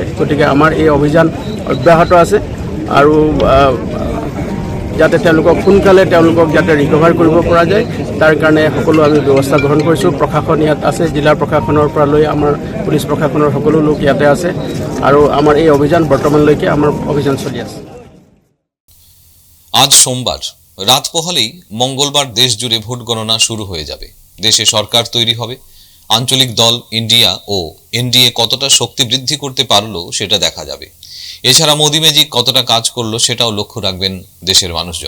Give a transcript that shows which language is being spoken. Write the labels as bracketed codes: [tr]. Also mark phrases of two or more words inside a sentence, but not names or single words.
[as] গতিকে আমাৰ এই অভিযান অব্যাহত আছে আৰু যাতে তেওঁলোকক সোনকালে যাতে ৰিকভাৰ কৰিব পৰা যায় তাৰ কাৰণে সকলো আমি ব্যৱস্থা গ্ৰহণ কৰিছোঁ। প্ৰশাসন ইয়াত আছে, জিলা প্ৰশাসনৰ পৰা লৈ আমাৰ পুলিচ প্ৰশাসনৰ সকলো লোক ইয়াতে আছে আৰু আমাৰ এই অভিযান বৰ্তমানলৈকে আমাৰ অভিযান চলি আছে। [bn] আজ সোমবার রাত পোহালেই মঙ্গলবার দেশ জুড়ে ভোট গণনা শুরু হয়ে যাবে। দেশে সরকার তৈরি হবে। আঞ্চলিক দল ইন্ডিয়া ও এনডিএ কতটা শক্তি বৃদ্ধি করতে পারলো সেটা দেখা যাবে। এছাড়া মোদি ম্যাজিক কতটা কাজ করলো সেটাও লক্ষ্য রাখবেন দেশের মানুষজন।